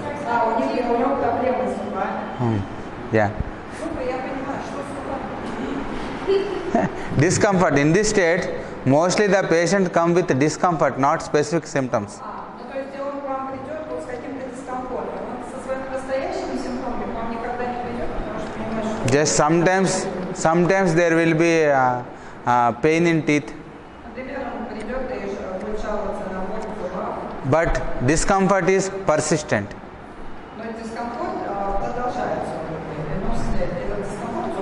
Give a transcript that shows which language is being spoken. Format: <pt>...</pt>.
<ru>А, у него проблемы с зубами.</ru> <en>Yeah.</en> <ru>Зубы, я понимаю, что с зубами.</ru> <en>Discomfort. In this state, mostly the patient come with discomfort, not specific symptoms.</en> <ru>Ну, то есть он к вам придет вот с каким-то дискомфортом. Он со своими настоящими симптомами к вам никогда не придет, потому что понимаешь, что...</ru> <en>Just sometimes there will be pain in teeth,</en> <ru>Например, он придет и будет жаловаться на боль в зубах,</ru> <en>but discomfort is persistent.</en> <ru>но дискомфорт продолжается. Ну, этот дискомфорт</ru>